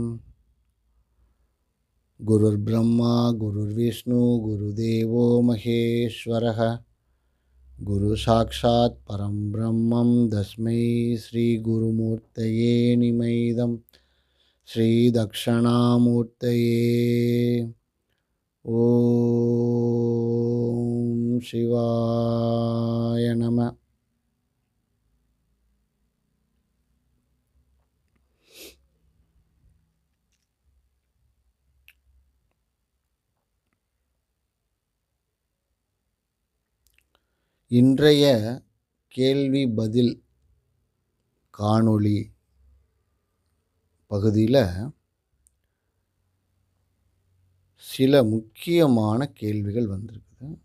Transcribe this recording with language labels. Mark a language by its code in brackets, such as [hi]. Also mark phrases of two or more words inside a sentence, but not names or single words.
[sa] गुरुर्ब्रह्मा गुरुर्विष्णु गुरुदेवो महेश्वरः गुरु साक्षात् परं ब्रह्मं तस्मै श्री गुरुमूर्तये निमैदं श्री दक्षिणामूर्तये ओम शिवाय नमः। [ta] இன்றைய கேள்வி பதில் காணொளி பகுதியில் சில முக்கியமான கேள்விகள் வந்திருக்குது.